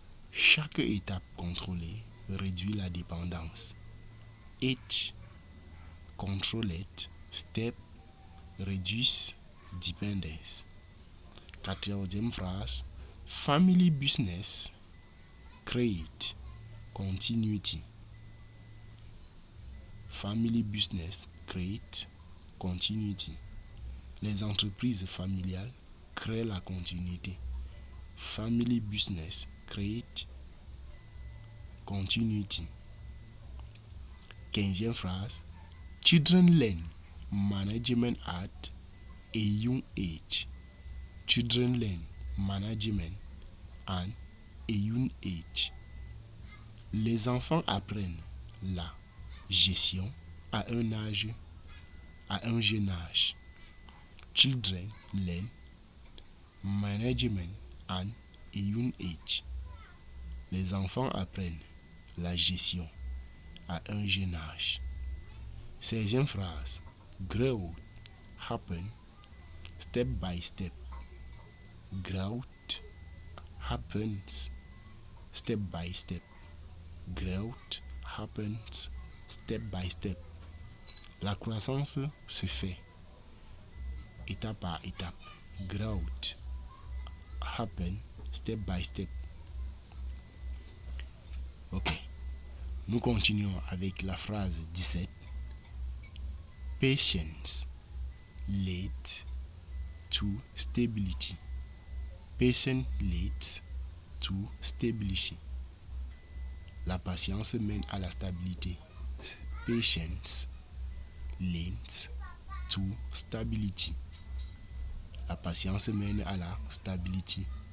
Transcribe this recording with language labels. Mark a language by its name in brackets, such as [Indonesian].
[French] Chaque étape contrôlée réduit la dépendance. [English] Each controlled step reduce dependence. [French] 14e phrase. [English] Family business create continuity. Family business create continuity. [French] Les entreprises familiales créent la continuité. [English] Family business create continuity. [French] 15e phrase. [English] Children learn management at a young age. Children learn management at a young age. [French] Les enfants apprennent la gestion à un jeune âge. [English] Children learn management at a young age. [French] Les enfants apprennent la gestion à un jeune âge. 16e phrase. [English] Growth happen step by step. Growth happens step by step. Growth happens step by step. [French] La croissance se fait étape par étape. [English] Growth happen step by step. Ok. [French] Nous continuons avec la phrase 17. [English] Patience leads to stability. Patience leads to stability. [French] La patience mène à la stabilité. [English] Patience leads to stability. [French] La patience mène à la stabilité.